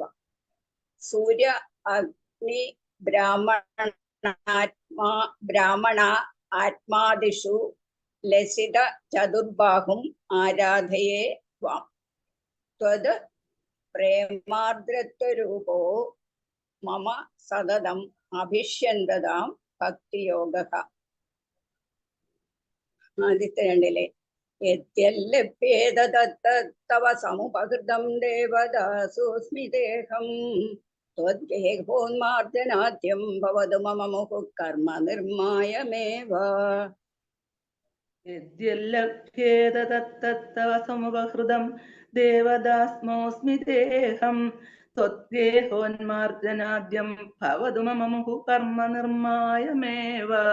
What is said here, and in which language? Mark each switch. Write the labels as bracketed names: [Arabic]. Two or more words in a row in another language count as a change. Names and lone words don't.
[Sanskrit] സൂര്യ അഗ്നി ബ്രാഹ്മണ ആത്മാദിഷു ലസിത ചതുർബാഹും ആരാധയേ വാം ത്വത് പ്രേമാർദ്രത്വരൂപോ മമ സതതം അഭിഷ്യന്തതാം ഭക്തിയോഗഃ. [Malayalam] ആദ്യത്തെ രണ്ടിലെ [Sanskrit] യദ്യല്ലഭ്യേത തത്തവ സമുപഹൃതം ദേവദാസോസ്മി ദേഹം त्वद्गेहोन्मार्जनाद्यं भवतु मम मुहुः कर्म निर्मायमेव यद्यल्लभ्येत तत्तव समुपहृतं देवदास्मोऽस्मि तेऽहं त्वद्गेहोन्मार्जनाद्यं भवतु मम मुहुः कर्म निर्मायमेव